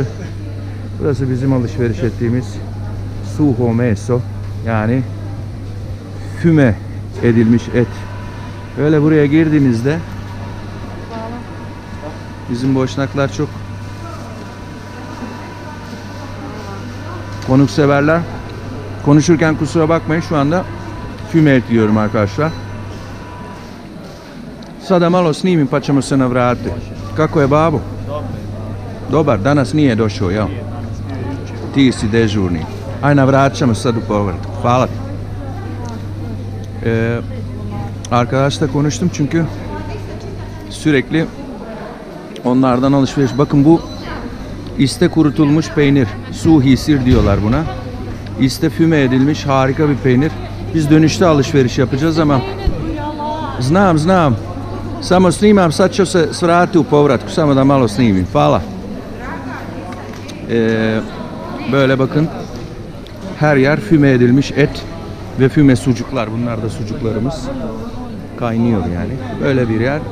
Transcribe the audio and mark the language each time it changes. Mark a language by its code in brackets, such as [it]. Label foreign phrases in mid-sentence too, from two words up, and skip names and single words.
[tr] Burası bizim alışveriş ettiğimiz [bs] suho meso, [tr] yani füme edilmiş et. Öyle buraya girdiğinizde, bizim boşnaklar çok konukseverler. Konuşurken kusura bakmayın, şu anda füme et yiyorum arkadaşlar. [bs] Sada malo snimim pa ćemo se navratiti. Kako je babo? Dobar, danas nije došao, jel? Ti si dežurni. Aj, navratit ćemo sad u povratku. Hvala ti. [tr] Arkadaşla konuştum çünkü sürekli onlardan alışveriş. Bakın bu iste kurutulmuş peynir. [bs] Suhi sir [tr] diyorlar buna. İste füme edilmiş harika bir peynir. Biz dönüşte alışveriş yapacağız ama znam. Samo snimam, sad ću se svrati u povratku. Samo da malo snimim. Hvala. Böyle bakın. Her yer füme edilmiş et ve füme sucuklar. Bunlar da sucuklarımız. Kaynıyor yani. Böyle bir yer.